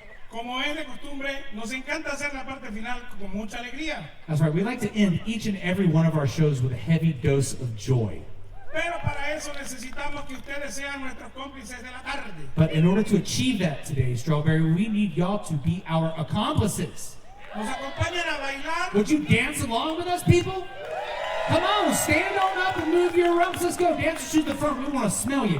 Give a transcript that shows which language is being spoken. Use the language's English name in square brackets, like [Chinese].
[Spanish] Como es de costumbre, nos encanta hacer la parte final con mucha alegría. [English] That's right. We like to end each and every one of our shows with a heavy dose of joy. [Spanish] Pero para eso necesitamos que ustedes sean nuestros cómplices de la tarde. [English] But in order to achieve that today, Strawberry, we need y'all to be our accomplices. [Spanish] ¿Nos acompañan a bailar? [English] Would you dance along with us, people? Come on, stand on up and move your rumps. Let's go. Dancers to the front. We want to smell you.